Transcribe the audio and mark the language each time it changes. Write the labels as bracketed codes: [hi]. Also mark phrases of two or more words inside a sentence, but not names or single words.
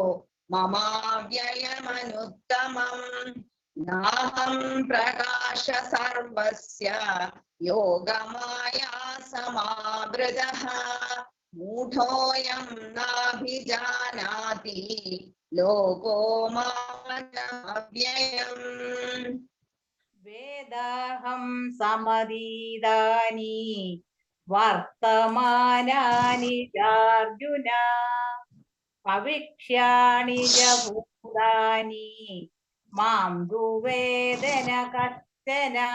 [sa] ममाव्ययमनुत्तमम् नाहं प्रकाश सर्वस्य योगमाया समावृतः मूढोऽयं नाभिजानाति ലോകോ മാമവ്യയം. വേദാഹം സമതീതാനി വർത്തമാനാനി ചാർജുന ഭവിക്ഷ്യാണി ച ഭൂതാനി മാം ദുവേദന കശ്ചന